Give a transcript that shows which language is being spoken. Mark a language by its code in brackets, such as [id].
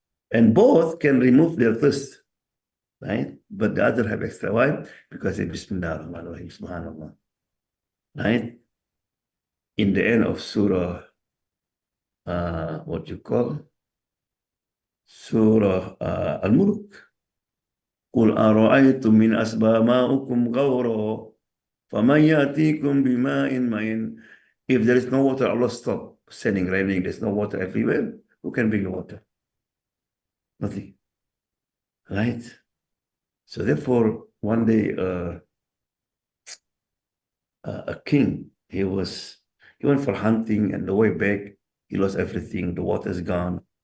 [en] And both can remove their thirst, right? But the other have extra. Why? Because they Bismillah ar-Rahman ar-Rahim, subhanallah, right? In the end of Surah, what you call? Surah Al-Mulk. [ar] قل أرأيتم من أسباب ماؤكم غورا فمن يأتيكم بماء معين. [en] If there is no water, Allah stop sending raining. There's no water everywhere. Who can bring the water? Nothing. Right? So therefore, one day a king, he went for hunting, and the way back, he lost everything. The water is gone.